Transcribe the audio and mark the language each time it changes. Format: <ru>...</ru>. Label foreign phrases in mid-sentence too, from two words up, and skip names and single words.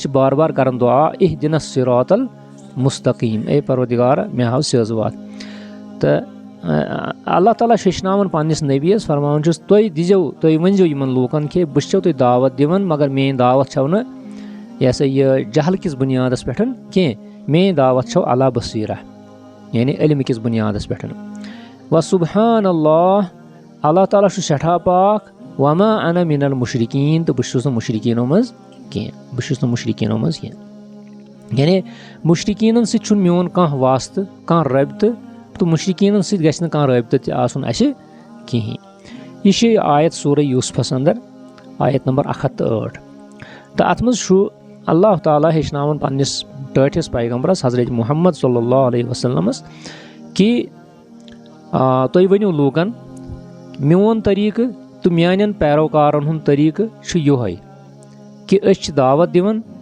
<ks>چھِ بار بار کران دعا</ks> <ar>اہدنا الصراط المستقیٖم</ar> <ks>اے پروردگارا مےٚ ہاو سیٚز وتھ تہٕ اللہ تعالیٰ چھُ ہیٚچھناوان پنٛنِس نبیَس فرماوان چھُس تُہۍ دِزیو تُہۍ ؤنۍزیو یِمن لوٗکن کہِ بہٕ چھَسو تۄہہِ دعوت دِوان مگر میٲنۍ دعوت چھو نہٕ یہِ ہسا یہِ جہل کِس بُنیادس پٮ۪ٹھ کینٛہہ میٲنۍ دعوت چھو</ks> <ar>علا بصیرہ</ar> <ks>یعنی علمہِ کِس بُنیادس پٮ۪ٹھ</ks> <ar>وسبحان اللہ</ar> <ks>اللہ تعالیٰ چھُ سٮ۪ٹھاہ پاک</ks> <ar>وما انا من المشرکیٖن</ar> <ks>تہٕ بہٕ چھُس نہٕ مُشرکیٖنو منٛز کینٛہہ یعنی مُشرکیٖنن سۭتۍ چھُنہٕ میون کانٛہہ واسطہٕ کانٛہہ رٲبطہٕ تہٕ مُشرکیٖنن سۭتۍ گژھِ نہٕ کانٛہہ رٲبطہٕ تہِ آسُن اَسہِ کِہیٖنۍ یہِ چھِ آیت سورہ یوٗسفس انٛدر آیت نمبر 108 تہٕ اتھ منٛز چھُ اللہ تعالیٰ ہیٚچھناوان پنٛنِس ٹٲٹھِس پیغمبرس حضرت محمد</ks> <ar>صلی اللہ علیہ وسلمس</ar> <ks>کہِ تُہۍ ؤنِو لوٗکن میون طریٖقہٕ تہٕ میانٮ۪ن پیروکارن ہُنٛد طریٖقہٕ چھُ یِہوے کہِ أسۍ چھِ دعوت دِوان</ks>